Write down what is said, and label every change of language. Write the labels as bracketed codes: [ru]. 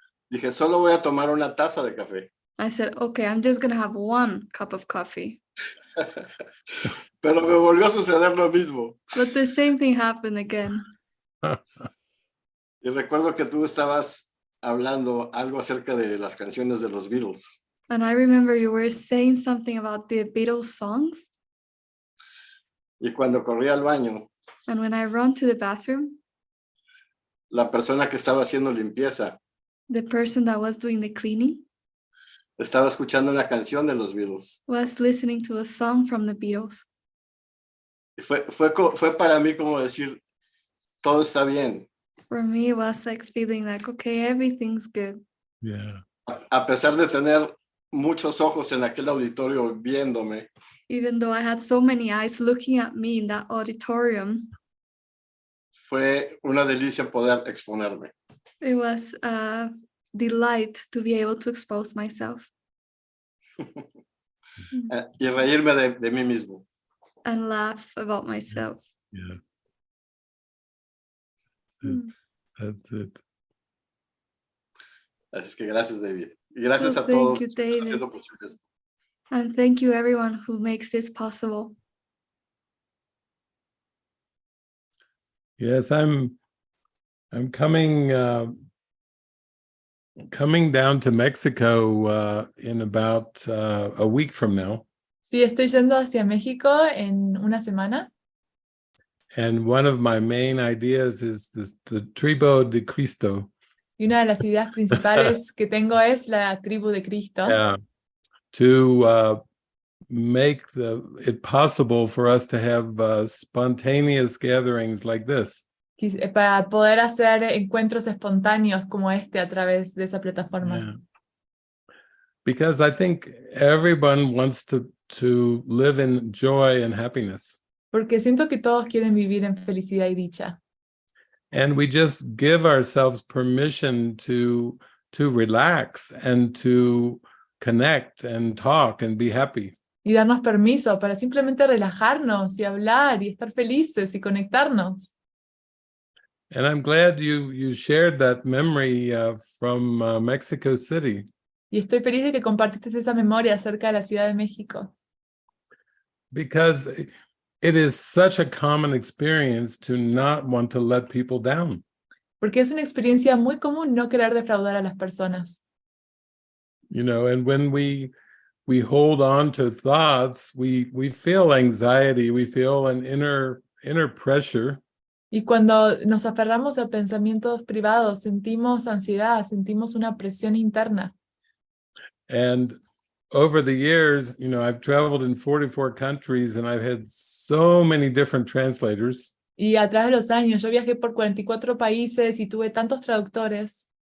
[es] dije, solo voy a tomar una taza de café. [en] I said, okay, I'm just going to have 1 cup of coffee. [es] Pero me volvió a suceder lo mismo. [en] But the same thing happened again. [es] Y recuerdo que tú estabas hablando algo acerca de las canciones de los Beatles. [en] And I remember you were saying something about the Beatles songs. [es] Y cuando corrí al baño, [en] And when I run to the bathroom, [es] la persona que estaba haciendo limpieza [en] the person that was doing the cleaning [es] estaba escuchando una canción de los Beatles. [en] was listening to a song from the Beatles. [es] Y fue para mí como decir, todo está bien. [en] For me, it was like feeling like, okay, everything's good. Yeah. [es] A pesar de tener muchos ojos en aquel auditorio viéndome, [en] Even though I had so many eyes looking at me in that auditorium, [es] fue una delicia poder exponerme. [en] it was a delight to be able to expose myself [es] Y reírme de mí mismo. [en] and laugh about myself. Yeah. Mm. That's it. [es] Así es que gracias, David. Y gracias [en] Well, [es] a todos [en] thank you, [es] los que están [en] David. [es] haciendo posible esto. [en] And thank you everyone who makes this possible. Yes, I'm coming down to Mexico in about a week from now. [es] Sí, estoy yendo hacia México en una semana. [en] And one of my main ideas is the tribu de Cristo. [es] Y una de las ideas principales que tengo es la tribu de Cristo. [en] Yeah, to make it possible for us to have spontaneous gatherings like this. [es] Para poder hacer encuentros espontáneos como este a través de esa plataforma. [en] Yeah. Because I think everyone wants to live in joy and happiness. [es] Porque siento que todos quieren vivir en felicidad y dicha. [en] And we just give ourselves permission to relax and to connect and talk and be happy. [es] Y darnos permiso para simplemente relajarnos y hablar y estar felices y conectarnos. [en] And I'm glad you shared that memory from Mexico City. [es] Y estoy feliz de que compartiste esa memoria acerca de la Ciudad de México. [en] Because it is such a common experience to not want to let people down. [es] Porque es una experiencia muy común no querer defraudar a las personas. [en] You know, and when we hold on to thoughts, we feel anxiety, we feel an inner pressure. [es] Y cuando nos aferramos a pensamientos privados, sentimos ansiedad, sentimos una presión interna. [en] And over the years, you know, I've traveled in 44 countries and I've had so many different translators. [es] Y a través de los años, yo viajé por 44 países y tuve tantos traductores.